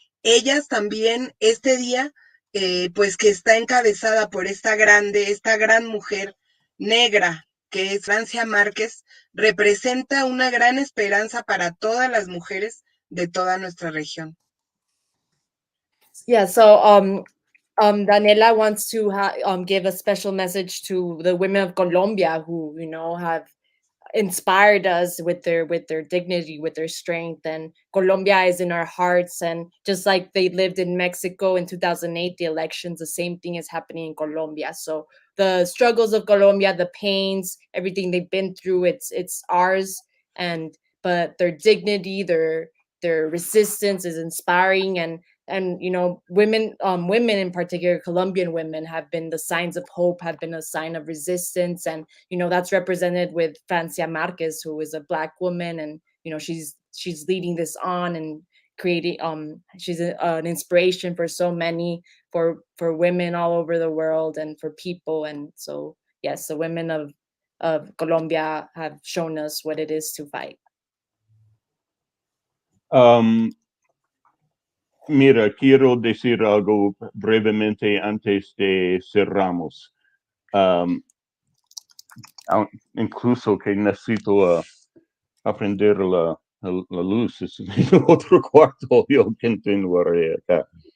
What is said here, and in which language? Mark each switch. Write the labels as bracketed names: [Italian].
[Spanish] Ellas también, este día, pues que está encabezada por esta gran mujer negra, que es Francia Márquez, representa una gran esperanza para todas las mujeres de toda nuestra región. [English] Yeah, so Daniela wants to give a special message to the women of Colombia who, have inspired us with their dignity, with their strength. And Colombia is in our hearts, and just like they lived in Mexico in 2008, the elections, the same thing is happening in Colombia. So the struggles of Colombia, the pains, everything they've been through, it's ours. But their dignity, their resistance is inspiring. And women in particular, Colombian women, have been the signs of hope, have been a sign of resistance. And that's represented with Francia Marquez, who is a Black woman, and she's leading this on and creating she's an inspiration for so many, for women all over the world and for people. And so yes, the women of Colombia have shown us what it is to fight. [Spanish] Mira, quiero decir algo brevemente antes de cerramos. Incluso que necesito aprender la luz, es en otro cuarto, yo continuaré acá.